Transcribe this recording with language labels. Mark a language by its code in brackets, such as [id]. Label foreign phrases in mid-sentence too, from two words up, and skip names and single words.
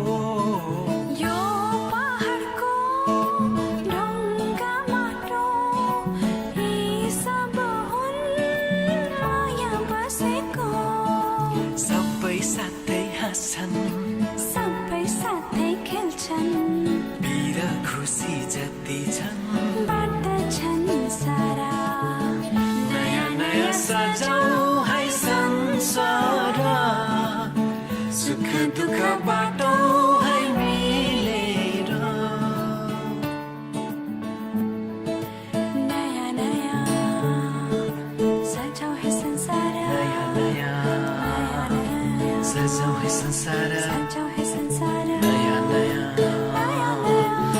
[ne] यो पहाडको ढुङ्गा माटो यी सब हुन् माया बसेको सबै साथै हाँस्छन् सबै साथै खेल्छन् पिर खुसी जति छन् बाँड्छन् सारा [hi] नया नया सजाओ है संसार सुख दुःख [ne] बाटो है मिलेर [hi] नया नया सजाओ है संसार नया नया सजाओ है संसार सजाओ है संसार नया नया नया नया